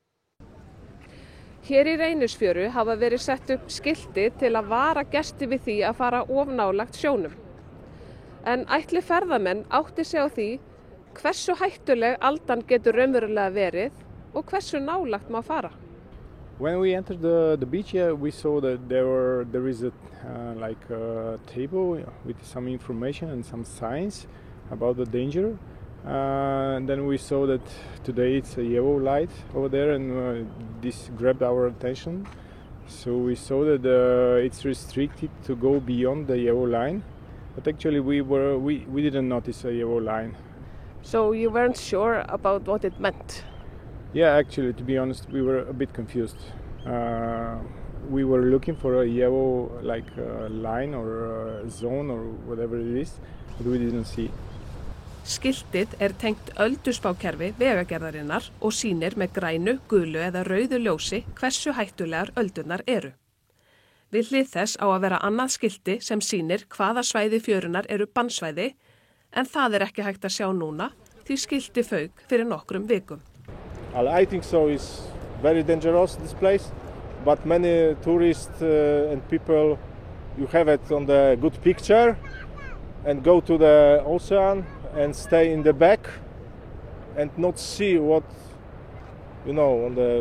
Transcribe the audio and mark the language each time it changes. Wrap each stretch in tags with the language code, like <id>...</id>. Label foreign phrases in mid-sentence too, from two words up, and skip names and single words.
<is>Hér í Reynisfjöru hafa verið sett upp skilti til að vara gesti við því að fara of nálægt sjónum. En ætli ferðamenn átti sig á því hversu hættuleg aldan getur raunverulega verið og hversu nálægt má fara.</is> <en>When we entered the beach, we saw that there is a table with some information and some signs about the danger. Then we saw that today it's a yellow light over there, and this grabbed our attention. So we saw that it's restricted to go beyond the yellow line, but actually we didn't notice a yellow line. So you weren't sure about what it meant? Yeah, actually, to be honest, we were a bit confused. We were looking for a yellow line or a zone or whatever it is, but we didn't see.</en> <is>Skiltið er tengt ölduspákerfi Vegagerðarinnar og sýnir með grænu, gulu eða rauðu ljósi hversu hættulegar öldurnar eru. Við hlið þess á að vera annað skilti sem sýnir hvaða svæði fjörunnar eru bannsvæði, en það ekki hægt að sjá núna því skilti fauk fyrir nokkrum vikum.</is> <en>I think so. It's very dangerous, this place, but many tourists and people, you have it on the good picture and go to the ocean and stay in the back and not see what, you know, on the...</en>